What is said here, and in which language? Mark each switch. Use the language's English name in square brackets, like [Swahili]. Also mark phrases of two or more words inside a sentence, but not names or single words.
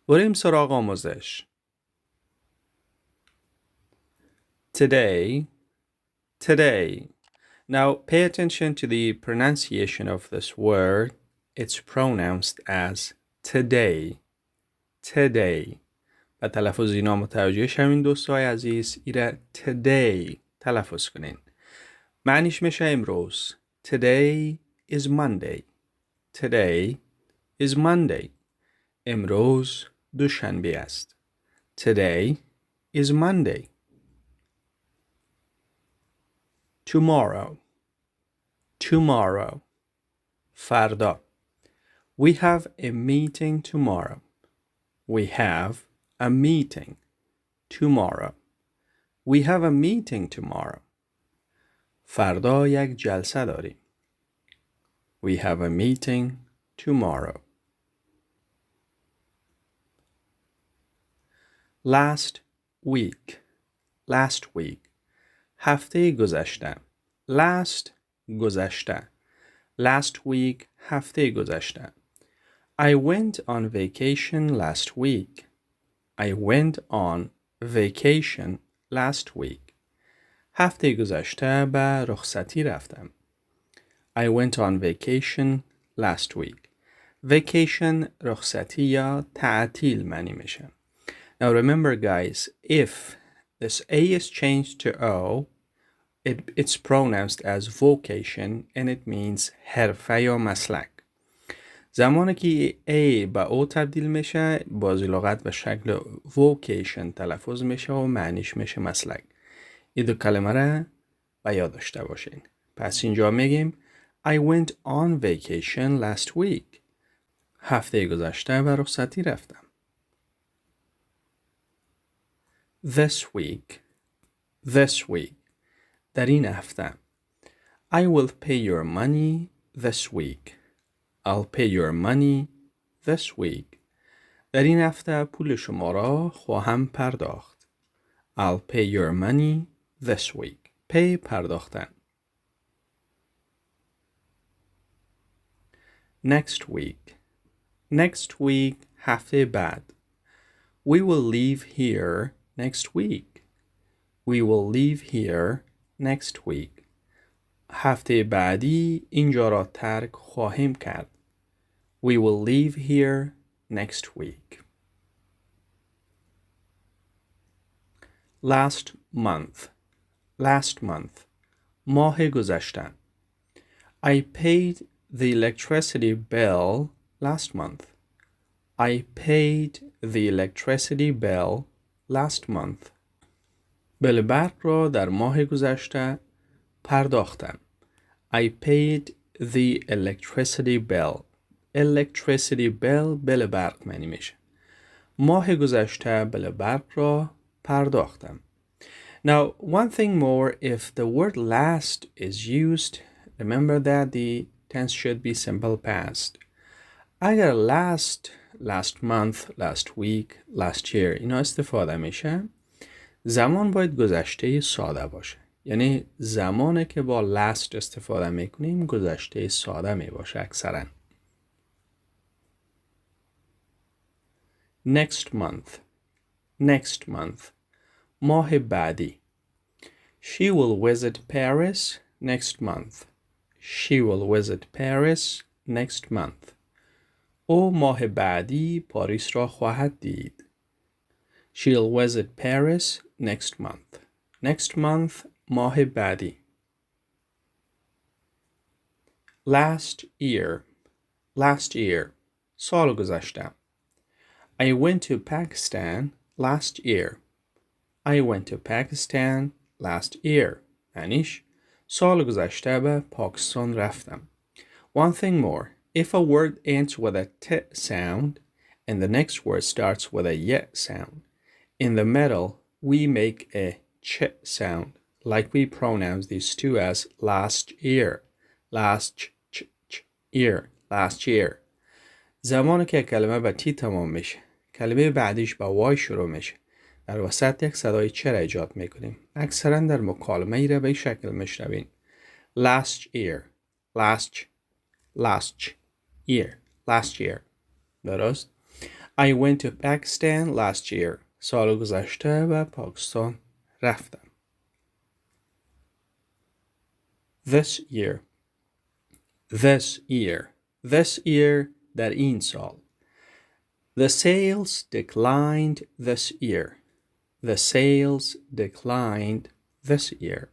[Persian] بریم سراغ آموزش. [English] Today. Now pay attention to the pronunciation of this word. It's pronounced as today. [Persian] و تلفظ اینا متوجه شوین دوستای عزیز. ایره today تلفظ کنین. معنیش میشه امروز. [English] Today is Monday. [Persian] امروز دوشنبه است. [English] Today is Monday. Tomorrow. [Persian] فردا. [English] We have a meeting tomorrow. We have a meeting tomorrow. [Persian] فردا یک جلسه داریم. [English] We have a meeting tomorrow. Last week. [Persian] هفته گذشته. [English] Last week [Persian] هفته گذشته. [English] I went on vacation last week. [Persian] هفته گذشته به رخصتی رفتم. [English] I went on vacation last week. [Persian] Vacation رخصتی یا تعطیل معنی میشه. [English] Now remember guys, if this A is changed to O, it's pronounced as vocation and it means [Persian] حرفه یا مسلک. زمانی که A به O تبدیل میشه بازی لغت به شکل vocation تلفظ میشه و معنیش میشه مسلک. این دو کلمه را به یاد داشته باشین. پس اینجا میگیم [English] I went on vacation last week. [Persian] هفته گذشته به رخصتی رفتم. [English] This week. [Persian] در این هفته. [English] I will pay your money this week. [Persian] در این هفته پول شما را خواهم پرداخت. [English] I'll pay your money this week. [Persian] pay پرداختن. [English] Next week [Persian] هفته بعد. [English] We will leave here next week. [Persian] هفته بعدی اینجا را ترک خواهیم کرد. [English] We will leave here next week. Last month. [Persian] ماه گذشته. [English] I paid the electricity bill last month. [Persian] بل برق را در ماه گذشته پرداختم. [English] I paid the electricity bill. [Persian] بل برق معنی میشه. ماه گذشته بل برق را پرداختم. [English] Now, one thing more, if the word last is used, remember that the tense should be simple past. [Persian] اگر [English] last month, last week, last year [Persian] اینا استفاده میشه، زمان باید گذشته ساده باشه. یعنی زمانی که با last استفاده میکنیم گذشته ساده می باشه اکثرا. [English] Next month. [Persian] ماه بعدی. [English] She will visit Paris next month. [Persian] او ماه بعدی پاریس را خواهد دید. [English] She'll visit Paris next month. [Persian] ماه بعدی. [English] Last year. [Persian] سال گذشته. [English] I went to Pakistan last year. [Persian] یعنیش سال گذشته به پاکستان رفتم. [English] One thing more. If a word ends with a t sound and the next word starts with a y sound, in the middle we make a ch sound, like we pronounce these two as last year. [Persian] زمانی که کلمه به تی تمام میشه، کلمه بعدیش با وای شروع میشه، در وسط یک صدای چ را ایجاد میکنیم. اکثرا در مکالمه ای را به این شکل میشنوین. [English] last year. [Persian] درست؟ [English] I went to Pakistan last year. [Persian] سال گذشته به پاکستان رفتم. [English] This year. This year. This year [Persian] در این سال. [English] The sales declined this year. The sales declined this year.